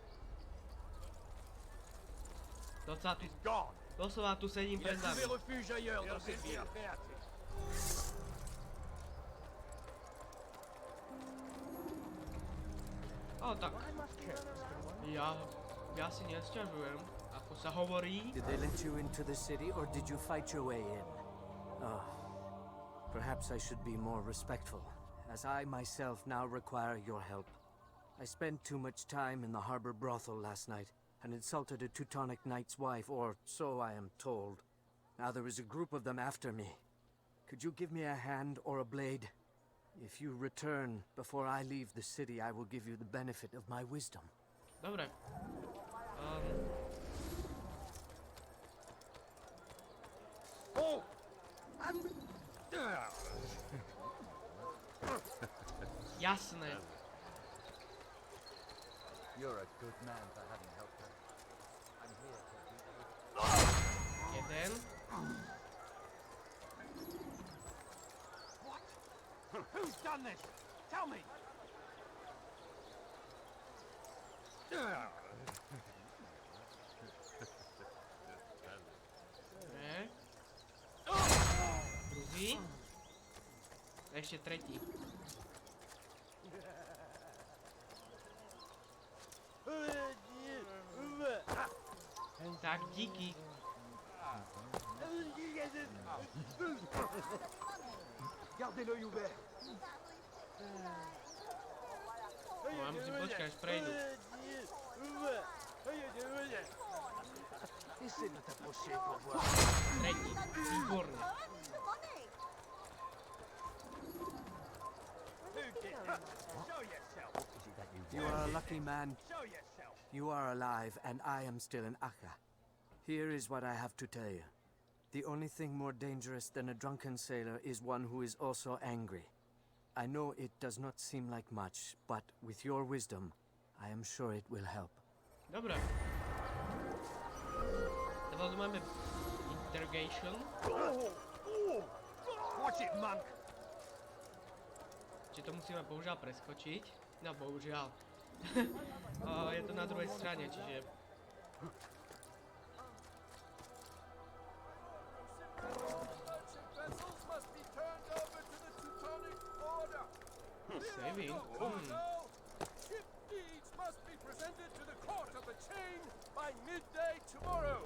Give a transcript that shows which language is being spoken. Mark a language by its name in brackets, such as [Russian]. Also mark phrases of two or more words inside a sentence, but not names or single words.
[Slovak] Doslova tu sedím pred nami. O, tak. Ja si nesťažujem, ako sa hovorí. [English] Did they let you into the city, or did you fight your way in? Oh, perhaps I should be more respectful, as I myself now require your help. I spent too much time in the harbor brothel last night, and insulted a Teutonic knight's wife, or so I am told. Now there is a group of them after me. Could you give me a hand or a blade? If you return before I leave the city, I will give you the benefit of my wisdom. [Slovak] Dobre. Jasné. [English] You're a good man for having helped her. I'm here to [Slovak] Jeden. [English] Who's done this? Tell me! [Slovak] Dobre. Druhý. A ešte tretí. Tak, díky. [French] Gardez l'œil ouvert. [Slovak] No, a musím počkať, až prejdu. [French] Essaie de t'approcher pour voir. [Slovak] Tretí. Výborne. [English] You are a lucky man. You are alive, and I am still in Akka. Here is what I have to tell you. The only thing more dangerous than a drunken sailor is one who is also angry. I know it does not seem like much, but with your wisdom, I am sure it will help. [Slovak] Dobre. Teraz tu máme interrogation. [English] Watch it, monk! [Slovak] Čiže to musíme bohužiaľ preskočiť. No bohužiaľ. Je to na druhej strane, čiže... [English] Saving? Ship deeds must be presented to the court of the chain by midday tomorrow.